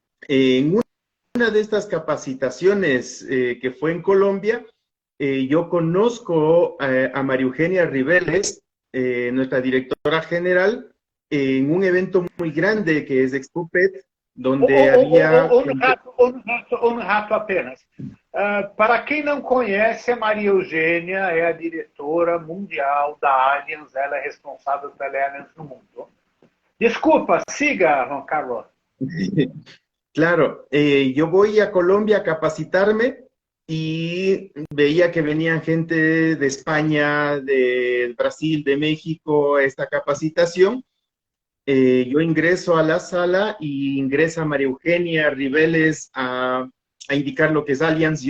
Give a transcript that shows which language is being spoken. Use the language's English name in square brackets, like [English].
[Spanish] En una de estas capacitaciones que fue en Colombia, yo conozco a María Eugenia Riveles, nuestra directora general, en un evento muy grande que es Expupet, donde había... [Portuguese] Um rato apenas. Para quem não conhece, a Maria Eugênia é a diretora mundial da Allianz, ela é responsável pela Allianz no mundo. Desculpa, siga, Juan Carlos. [Spanish] Claro, yo voy a Colombia a capacitarme y veía que venían gente de España, de Brasil, de México a esta capacitación. Yo ingreso a la sala y ingresa María Eugenia Riveles a indicar lo que es Allianz.